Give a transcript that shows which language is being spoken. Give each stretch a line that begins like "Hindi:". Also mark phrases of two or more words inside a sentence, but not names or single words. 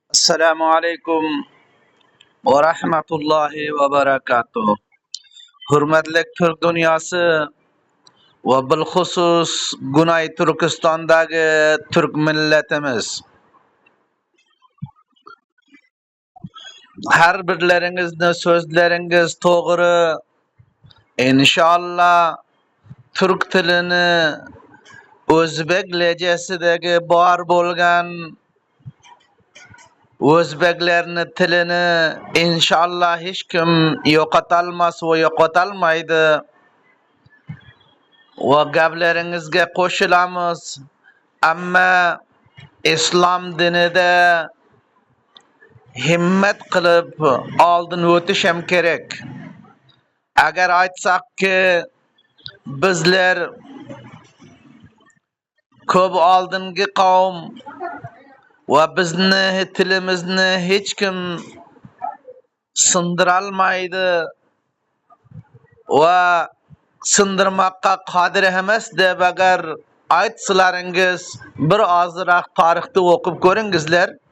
Arabic: السلام عليكم ورحمة الله وبركاته.
Turkish: Hürmetli Türk dünyası ve bilhusus Güney Türkistan'daki Türk milletimiz. Her birlerinizin sözleriniz doğru.
Uzbek: İnşallah Türk tilini Özbek lehçesideki bar bolgan Özbeklerin tilini inşallah hiç kim yo'qotalmas ve yo'qotalmaydi. Ve gaplaringizga qo'shilamiz. Amma islom dinida himmat qilib oldin o'tish ham kerak. Agar aytsakki bizlar ko'p oldingi qavm va bizni tilimizni hech kim sindirolmaydi va sindirmoqqa qodir emas deb agar aytsalaringiz bir ozroq tarixni o'qib ko'ringizlar.